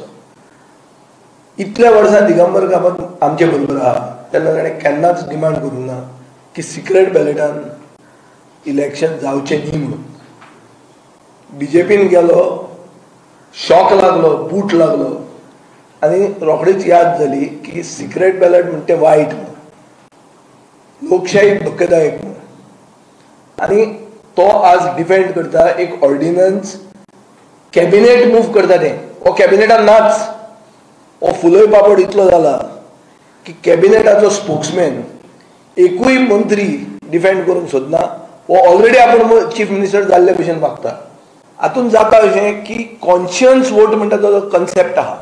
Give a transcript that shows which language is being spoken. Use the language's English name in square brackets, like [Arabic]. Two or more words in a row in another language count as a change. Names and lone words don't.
[Konkani] इतल्या वर्सां दिगंबर कामत आमचे बरोबर आहा तेन्ना ताणें केन्नाच डिमांड करूंक ना की सिक्रेट बॅलेटान इलेक्शन जावचें न्ही म्हणून. बीजेपीन गेलो, शॉक लागलो, बूट लागलो आणि रोखडीच याद झाली की [English] secret ballot [Konkani] म्हणते वाईट म्हणून, लोकशाही धोकेदायक म्हणून, आणि तो आज डिफेंड करता एक [English] ordinance cabinet move [Konkani] करता ते. हो कॅबिनेटान नाच, हो फुलोय पापड इतलो जाला की कॅबिनेटाचो स्पोक्समॅन एकूय मंत्री डिफेंड करूंक सोदना. हो ऑलरेडी आपण [English] chief minister [Konkani] जाल्ले भशेन मागता. हातून जाता अशें की [English] conscience vote [Konkani] म्हणटा तो कन्सेप्ट आहा.